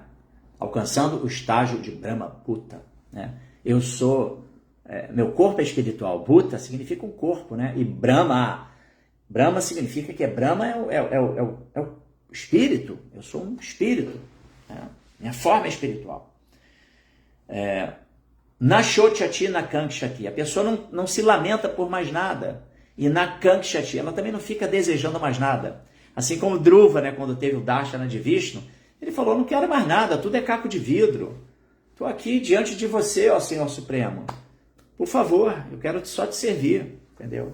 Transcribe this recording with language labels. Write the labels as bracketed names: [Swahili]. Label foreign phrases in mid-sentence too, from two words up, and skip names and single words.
[Portuguese] Alcançando o estágio de [Sanskrit] ब्रह्म भूत, [Portuguese] né? Eu sou, meu corpo é espiritual, Bhuta significa um corpo, né? E Brahma significa que Brahma é o espírito, eu sou um espírito, né? Minha forma é espiritual. [Sanskrit] न शोचति न काङ्क्षति, [Portuguese] a pessoa não se lamenta por mais nada. E [Sanskrit] न काङ्क्षति, [Portuguese] ela também não fica desejando mais nada. Assim como Dhruva, né, quando teve o Darshana de Vishnu, ele falou, não quero mais nada, tudo é caco de vidro. Estou aqui diante de você, ó Senhor Supremo. Por favor, eu quero só te servir, entendeu?